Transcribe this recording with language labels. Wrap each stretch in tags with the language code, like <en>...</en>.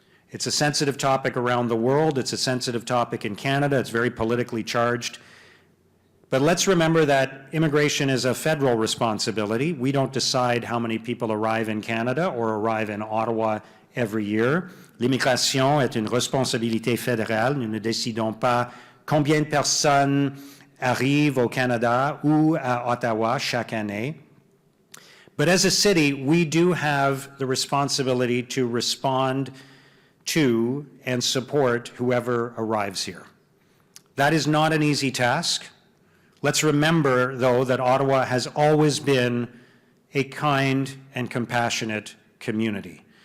<en>It's a sensitive topic around the world. It's a sensitive topic in Canada. It's very politically charged. But let's remember that immigration is a federal responsibility. We don't decide how many people arrive in Canada or arrive in Ottawa every year.</en> <fr>L'immigration est une responsabilité fédérale. Nous ne décidons pas combien de personnes arrivent au Canada ou à Ottawa chaque année.</fr> <en>But as a city, we do have the responsibility to respond to and support whoever arrives here. That is not an easy task. Let's remember, though, that Ottawa has always been a kind and compassionate community.</en>